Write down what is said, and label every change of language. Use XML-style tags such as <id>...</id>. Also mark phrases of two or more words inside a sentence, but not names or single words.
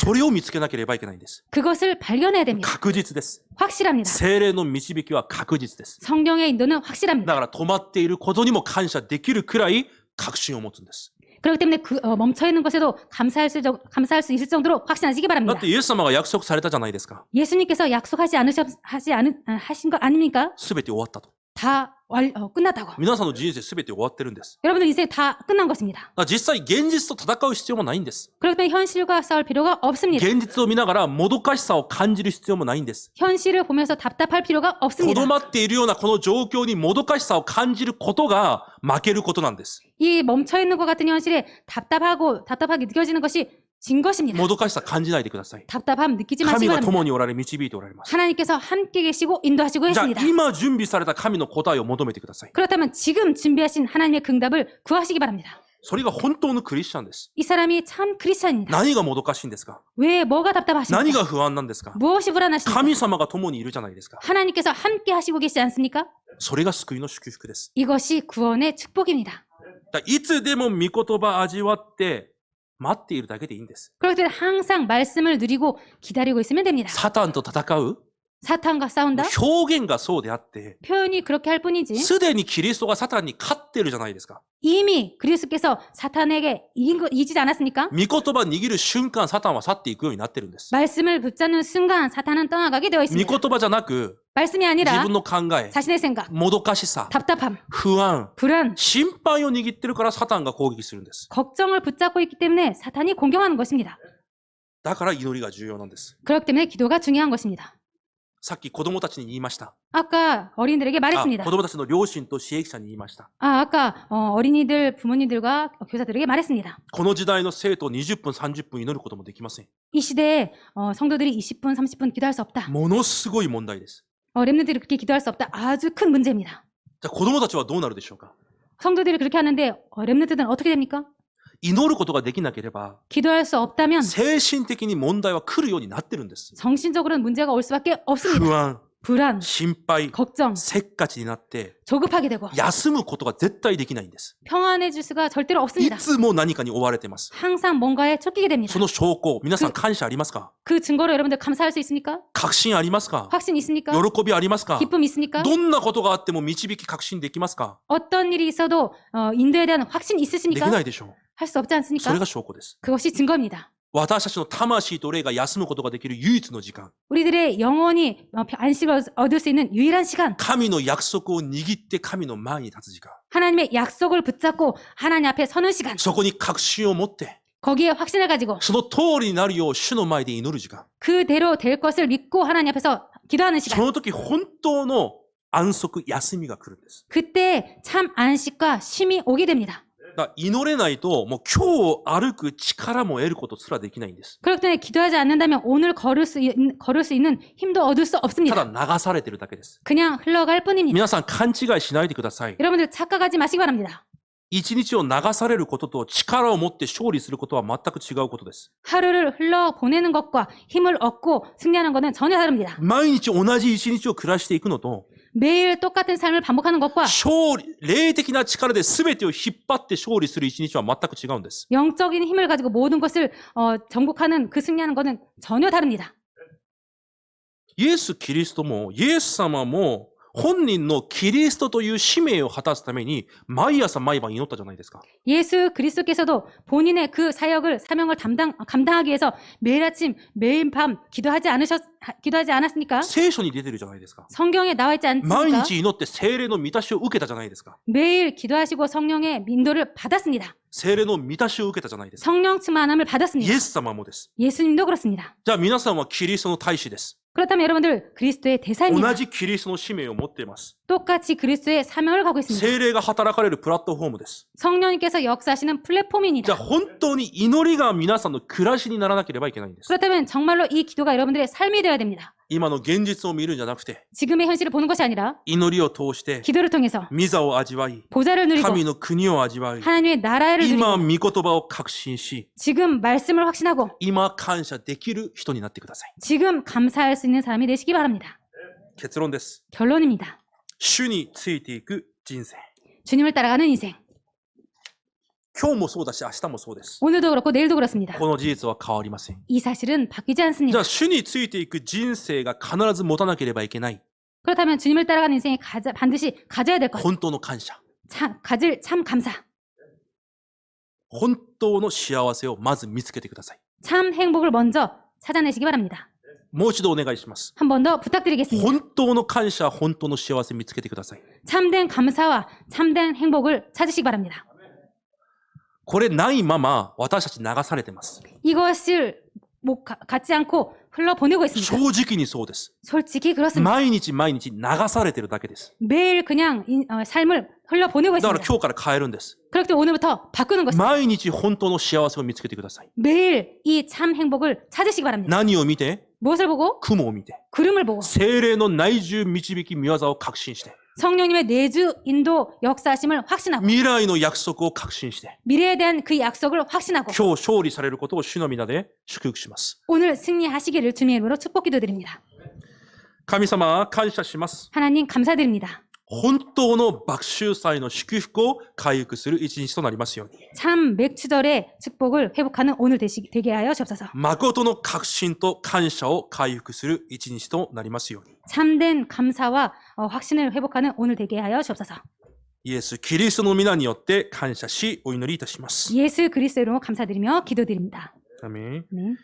<ja>それを見つけなければいけないんです。</ja> <ko>그것을 발견해야 됩니다.</ko> <ja>確実です。</ja> <ko>확실합니다.</ko> <ja>聖霊の導きは確実です。</ja> <ko>성령의 인도는</ko> <ja>だ</ja> <ko>확실합니다.</ko> <ja>から止まっていることにも感謝できるくらい確信を持つんです。</ja> <ko>그렇기 때문에 멈춰 있는 것에도 감사할 수 있을 정도로 확신하시기</ko> <ja>だ</ja> <ko>바랍니다.</ko> <ja>ってイエス様が約束されたじゃないですか。</ja> <ko>예수님께서 약속하지 하신 거 아닙니까?</ko> <ja>すべて終わったと。</ja> <ko>다 끝났다고.</ko> <ja>皆さんの人生すべて終わってるんです。</ja> <ko>여러분들 인생 다 끝난 것입니다.</ko> <ja>だから実際現実と戦う必要もないんです。</ja> <ko>그렇기 때문에 현실과 싸울 필요가 없습니다.</ko> <ja>現実を見ながらもどかしさを感じる必要もないんです。</ja> <ko>현실을 보면서 답답할 필요가</ko> <ja>と</ja> <ko>없습니다.</ko> <ja>どまっているようなこの状況にもどかしさを感じることが負けることなんです。</ja> <ko>이 멈춰 있는 것 같은 현실에 답답하게 느껴지는 것이 진 것입니다.</ko> <ja>もどかしさ感じないでください。</ja> <ko>답답함 느끼지</ko> <ja>神</ja> <ko>마시기</ko> <ja>が</ja> <ko>바랍니다.</ko> <ja>共におられ導いておられます。</ja> <ko>하나님께서 함께 계시고 인도하시고</ko> <ja>じゃあ</ja> <ko>계십니다.</ko> <ja>今準備された神の答えを求めてください。</ja> <ko>그렇다면 지금 준비하신 하나님의 응답을 구하시기 바랍니다.</ko> <ja>それが本当のクリスチャンです。</ja> <ko>이 사람이 참 크리스찬입니다.</ko> <ja>何がもどかしいんですか？</ja> <ko>왜 뭐가 답답하십니까?</ko> <ja>何が不安なんですか？</ja> <ko>무엇이 불안하십니까?</ko> <ja>神様が共にいるじゃないですか。</ja> <ko>하나님께서 함께 하시고 계시지 않습니까?</ko> <ja>それが救いの祝福です。</ja> <ko>이것이 구원의 축복입니다.</ko> <ja>だからいつでも御言葉味わって待っているだけでいいんです。</ja> <ko>그렇기 때문에 항상 말씀을 누리고 기다리고 있으면 됩니다.</ko> <ja>サタンと戦う</ja> <ko>사탄과 싸운다?</ko> <ja>表現がそうであって、</ja> <ko>표현이 그렇게 할 뿐이지</ko> <ja>すでにキリストがサタンに勝ってるじゃないですか。</ja> <ko>이미 그리스도께서 사탄에게 이기지 않았습니까?</ko> <ja>御言葉握る瞬間、サタンは去っていくようになってるんです。</ja> <ko>말씀을 붙잡는 순간 사탄은 떠나가게 되어</ko> <ja>御</ja> <ko>있습니다.</ko> <ja>言葉じゃなく、</ja> <ko>말씀이</ko> <ja>自</ja> <ko>아니라</ko> <ja>分の考え、</ja> <ko>자신의 생각,</ko> <ja>もどかしさ、</ja> <ko>답답함,</ko> <ja>不安、</ja> <ko>불안,</ko> <ja>心配を握ってるからサタンが攻撃するんです。</ja> <ko>걱정을 붙잡고 있기 때문에 사탄이 공격하는 것입니다.</ko> <ja>だから祈りが重要なんです。</ja> <ko>그렇기 때문에 기도가 중요한 것입니다.</ko> <ja>さっき子供たちに言いました。</ja> <ko>아까 어린이들에게</ko> <ja>あ、</ja> <ko>말했습니다.</ko> <ja>子供たちの両親と支援者に言いました。</ja> <ko>아까 어린이들, 부모님들과 교사들에게 말했습니다.</ko> <ja>この時代の生徒20分、30分祈ることもできません。</ja> <ko>이 시대에 성도들이 20분, 30분 기도할 수 없다.</ko> <ja>ものすごい問題です。</ja> <ko>렘넌트들이 그렇게 기도할 수 없다. 아주 큰 문제입니다.</ko> <ja>じゃあ子供たちはどうなるでしょうか？</ja> <ko>성도들이 그렇게 하는데 렘넌트들은 어떻게 됩니까?</ko> <ja>祈ることができなければ、</ja> <ko>기도할 수 없다면</ko> <ja>精神的に問題は来るようになってるんです。</ja> <ko>정신적으로는 문제가 올 수밖에 없습니다.</ko> <ja>不安、</ja> <ko>불안,</ko> <ja>心配、</ja> <ko>걱정,</ko> <ja>せっかちになって、</ja> <ko>조급하게 되고</ko> <ja>休むことが絶対できないんです。</ja> <ko>평안해질 수가 절대로</ko> <ja>い</ja> <ko>없습니다.</ko> <ja>つも何かに追われてます。</ja> <ko>항상 뭔가에 쫓기게 됩니다.</ko> <ja>その証拠、皆さん感謝ありますか？</ja> <ko>그 증거로 여러분들 감사할 수 있습니까?</ko> <ja>確信ありますか？</ja> <ko>확신 있습니까?</ko> <ja>喜びありますか？</ja> <ko>기쁨 있습니까?</ko> <ja>どんなことがあっても導き確信できますか？</ja> <ko>어떤 일이 있어도 인도에 대한 확신</ko> <ja>でき</ja> <ko>있으십니까?</ko> <ja>ないでしょう。</ja> <ko>할 수 없지</ko> <ja>それ</ja> <ko>않습니까?</ko> <ja>が証拠です。</ja> <ko>그것이 증거입니다.</ko> <ja>私たちの魂と霊が休むことができる唯一の時間。</ja> <ko>우리들의 영혼이 안식을 얻을 수 있는 유일한 시간.</ko> <ja>神の約束を握って神の前に立つ時間。</ja> <ko>하나님의 약속을 붙잡고 하나님 앞에 서는 시간.</ko> <ja>そこに確信を持って、</ja> <ko>거기에 확신을 가지고</ko> <ja>その通りになるよう主の前で祈る時間。</ja> <ko>그대로 될 것을 믿고 하나님 앞에서 기도하는</ko> <ja>そ</ja> <ko>시간.</ko> <ja>の時本当の安息、休みが来るんです。</ja> <ko>그때 참 안식과 쉼이 오게 됩니다.</ko> <ja>だから祈れないと、もう今日を歩く力も得ることすらできないんです。</ja> <ko>그렇기 때문에 기도하지 않는다면 오늘 걸을 수 있는 힘도 얻을 수</ko> <ja>た</ja> <ko>없습니다.</ko> <ja>だ流されてるだけです。</ja> <ko>그냥 흘러갈 뿐입니다.</ko> <ja>皆さん勘違いしないでください。</ja> <ko>여러분들 착각하지 마시기 바랍니다.</ko> <ja>一日を流されることと力を持って勝利することは全く違うことです。</ja> <ko>하루를 흘러보내는 것과 힘을 얻고 승리하는 것은 전혀 다릅니다.</ko> <ja>毎日同じ一日を暮らしていくのと、</ja> <ko>매일 똑같은 삶을 반복하는 것과</ko> <ja>霊的な力で全てを引っ張って勝利する一日は全く違うんです。</ja> <ko>영적인 힘을 가지고 모든 것을 정복하는 그 승리하는 것은 전혀 다릅니다.</ko> <ja>イエス・キリストも、イエス様も、本人のキリストという使命を果たすために、毎朝毎晩祈ったじゃないですか。</ja> <ko>예수 그리스도께서도 본인의 그 사명을 감당하기 위해서 매일 아침, 매일 밤 기도하지 않았습니까?</ko> <ja>聖書に出てるじゃないですか。</ja> <ko>성경에 나와 있지</ko> <ja>毎</ja> <ko>않습니까?</ko> <ja>日祈って聖霊の満たしを受けたじゃないですか。</ja> <ko>매일 기도하시고 성령의 인도를 받았습니다.</ko> <ja>聖霊の満たしを受けたじゃないですか。</ja> <ko>성령 충만함을</ko> <ja>イ</ja> <ko>받았습니다.</ko> <ja>エス様もです。</ja> <ko>예수님도 그렇습니다.</ko> <ja>じゃあ皆さんはキリストの大使です。</ja> <ko>그렇다면 여러분들 그리스도의 대사입니다.</ko> <ja>同じキリストの使命を持っています。</ja> <ko>똑같이 그리스도의 사명을 가고 있습니다.</ko> <ja>聖霊が働かれるプラットフォームです。</ja> <ko>성령님께서 역사하시는</ko> <ja>じゃあ</ja> <ko>플랫폼입니다.</ko> <ja>本当に祈りが皆さんの暮らしにならなければいけないんです。</ja> <ko>그렇다면 정말로 이 기도가 여러분들의 삶이 되어야 됩니다.</ko> <ja>今の現実を見るんじゃなくて、</ja> <ko>지금의 현실을 보는 것이 아니라</ko> <ja>祈りを通して</ja> <ko>기도를 통해서</ko> <ja>御座を味わい、</ja> <ko>보좌를 누리고</ko> <ja>神の国を味わい、</ja> <ko>하나님의 나라를</ko> <ja>今</ja> <ko>누리고</ko> <ja>御言葉を確信し、</ja> <ko>지금 말씀을 확신하고</ko> <ja>今感謝できる人になってください。</ja> <ko>지금 감사할 수 있는 사람이 되시기 바랍니다.</ko> <ja>結論です。</ja> <ko>결론입니다.</ko> <ja>主についていく人生。</ja> <ko>주님을 따라가는 인생.</ko> <ja>今日もそうだし、明日もそうです。</ja> <ko>오늘도 그렇고 내일도 그렇습니다.</ko> <ja>この事実は変わりません。</ja> <ko>이 사실은 바뀌지</ko> <ja>じゃ</ja> <ko>않습니다.</ko> <ja>あ、主についていく人生が必ず持たなければいけない。</ja> <ko>그렇다면 주님을 따라가는 인생에 반드시 가져야 될 것.</ko> <ja>本当の感謝。</ja> <ko>가질 참 감사.</ko> <ja>本当の幸せをまず見つけてください。</ja> <ko>참 행복을 먼저 찾아내시기 바랍니다.</ko> <ja>もう一度お願いします。</ja> <ko>한 번 더 부탁드리겠습니다.</ko> <ja>本当の感謝、本当の幸せ見つけてください。</ja> <ko>참된 감사와 참된 행복을 찾으시기 바랍니다.</ko> <ja>これないまま私たち流されてます。</ja> <ko>이것을 갖지 않고 흘러보내고</ko> <ja>正</ja> <ko>있습니다.</ko> <ja>直にそうです。</ja> <ko>솔직히 그렇습니다.</ko> <ja>毎日毎日流されてるだけです。</ja> <ko>매일 그냥 삶을 흘러보내고</ko> <ja>だから</ja> <ko>있습니다.</ko> <ja>今日から変えるんです。</ja> <ko>그렇기 때문에 오늘부터 바꾸는 것입니다.</ko> <ja>毎日本当の幸せを見つけてください。</ja> <ko>매일 이 참 행복을 찾으시기 바랍니다.</ko> <ja>何を見て？</ja> <ko>무엇을 보고?</ko> <ja>雲を見て。</ja> <ko>구름을 보고</ko> <ja>聖霊の内住導き御業を確信して。</ja> <ko>성령님의 내주 인도 역사하심을 확신하고</ko> <ja>未来の約束を確信して。</ja> <ko>미래에 대한 그 약속을 확신하고</ko> <ja>今日勝利されることを主の皆で祝福します。</ja> <ko>오늘 승리하시기를 주님의 이름으로 축복 기도드립니다.</ko> <ja>神様、感謝します。</ja> <ko>하나님 감사드립니다.</ko> <ja>本当の爆秋祭の祝福を回復する一日となりますように。</ja> <ko>참 맥추절의 축복을 회복하는 오늘 되게 하여 주옵소서.</ko> <ja>誠の確信と感謝を回復する一日となりますように。</ja> <ko>참된 감사와 확신을 회복하는 오늘 되게 하여 주옵소서.</ko> <ja>イエス・キリストの皆によって感謝しお祈りいたします。</ja> <ko>예수 그리스도 이름으로 감사드리며 기도드립니다.</ko> <ja>アメン。</ja> <ko>아멘.</ko>